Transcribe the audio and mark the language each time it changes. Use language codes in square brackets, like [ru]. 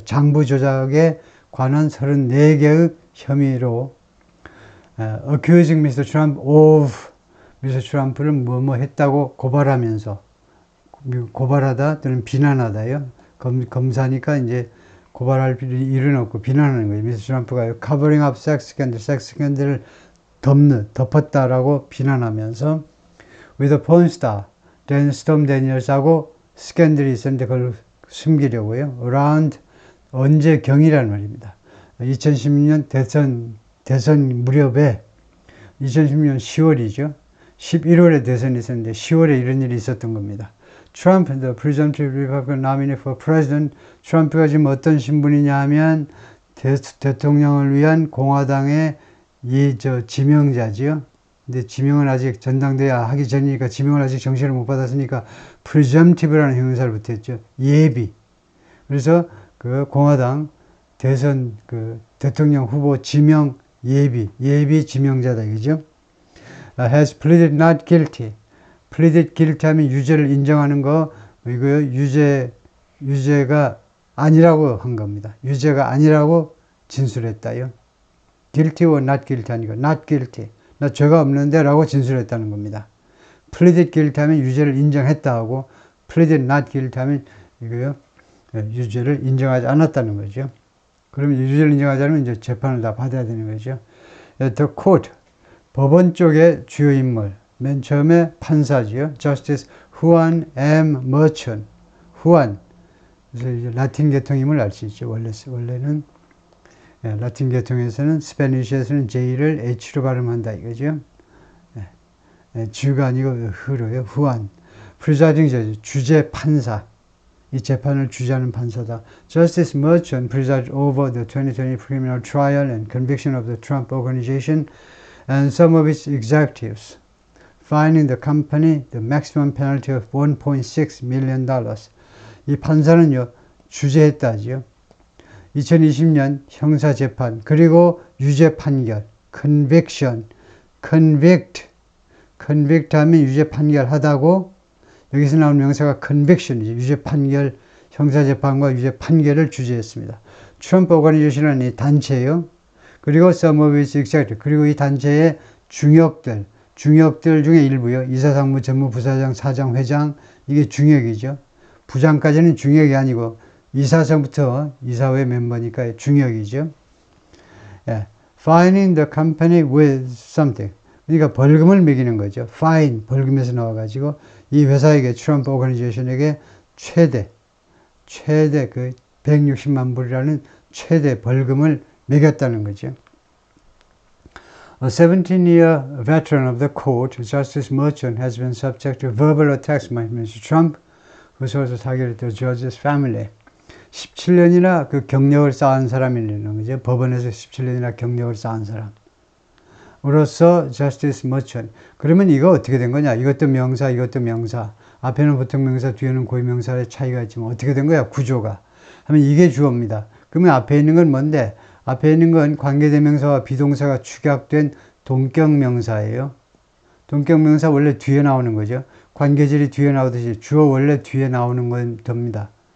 [ko] 장부 조작에 관한 34개의 혐의로 accusing Mr. [en] Trump of Mr. [ko] Trump를 뭐뭐 했다고 고발하면서 고발하다 또는 비난하다요. 검사니까 이제 고발할 일은 없고 비난하는 거예요. [en] Mr. [ko] Trump가 [en] covering up sex scandal [ko] 을 덮었다라고 비난하면서 [en] with a porn star, [ko] Stormy Daniels하고 스캔들이 있었는데 그걸 숨기려고요. around 언제경이라는 말입니다. 2016년 대선 무렵에 2016년 10월이죠. 11월에 대선이 있었는데 10월에 이런 일이 있었던 겁니다. Trump, [en] the presumptive Republican nominee for president, [ko] 트럼프가 지금 어떤 신분이냐 하면 대통령을 위한 공화당의 지명자지요. 근데 지명은 아직 전당대회 하기 전이니까 지명을 아직 정식으로 못 받았으니까 presumptive라는 형용사를 붙였죠. 예비. 그래서 그 공화당 대선 그 대통령 후보 지명 예비 지명자다 이거죠. [en] has pleaded not guilty. pleaded guilty [ko] 하면 유죄를 인정하는 거 이거요. 유죄가 아니라고 한 겁니다. 유죄가 아니라고 진술했다요. [en] guilty or not guilty [ko] 하니까 [en] not guilty. [ko] 나 죄가 없는데 라고 진술했다는 겁니다. [en] pleaded guilty [ko] 하면 유죄를 인정했다 하고 [en] pleaded not guilty [ko] 하면 이거요. 유죄를 인정하지 않았다는 거죠. 그러면 유죄를 인정하지 않으면 이제 재판을 다 받아야 되는 거죠. The court, 법원 쪽의 주요 인물. 맨 처음에 판사지요. Justice Juan M. Merchan. 후안. 그래서 이제 라틴 계통임을 알 수 있죠. 원래는 라틴 계통에서는 스페니쉬에서는 J를 H로 발음한다 이거죠. G가 아니고 흐로요. 후안. presiding judge, 주재 판사. 이 재판을 주재하는 판사다. [en] Justice Merchant presided over the 2020 criminal trial and conviction of the Trump Organization and some of its executives, fining the company the maximum penalty of $1.6 million. [ko] 이 판사는요, 주재했다지요. 2020년 형사재판, 그리고 유죄 판결, conviction, convict 하면 유죄 판결하다고, 여기서 나온 명사가 conviction이죠. 유죄 판결, 형사재판과 유죄 판결을 주재했습니다. 트럼프 오거니제이션은 이 단체예요. 그리고 [en] some of its executive, [ko] 그리고 이 단체의 중역들 중에 일부요. 이사상무, 전무부사장, 사장, 회장, 이게 중역이죠. 부장까지는 중역이 아니고 이사서부터 이사회 멤버니까 중역이죠. 예. [en] Fining the company with something. [ko] 그러니까 벌금을 매기는 거죠. Fine, 벌금에서 나와가지고 이 회사에게, 트럼프 오거니제이션에게 최대 그 160만 불이라는 최대 벌금을 매겼다는 거죠. [en] A 17-year veteran of the court, Justice Merchant, has been subject to verbal attacks by Mr. Trump, who's also targeted the judge's family. [ko] 17년이나 그 경력을 쌓은 사람이라는 거죠. 법원에서 17년이나 경력을 쌓은 사람. 으로서 Justice Merchant. 그러면 이거 어떻게 된 거냐? 이것도 명사, 이것도 명사. 앞에는 보통 명사, 뒤에는 고유명사의 차이가 있지만 어떻게 된 거야? 구조가. 하면 이게 주어입니다. 그러면 앞에 있는 건 뭔데? 앞에 있는 건 관계대명사와 비동사가 축약된 동격명사예요. 동격명사 원래 뒤에 나오는 거죠. 관계절이 뒤에 나오듯이 주어 원래 뒤에 나오는 건 됩니다.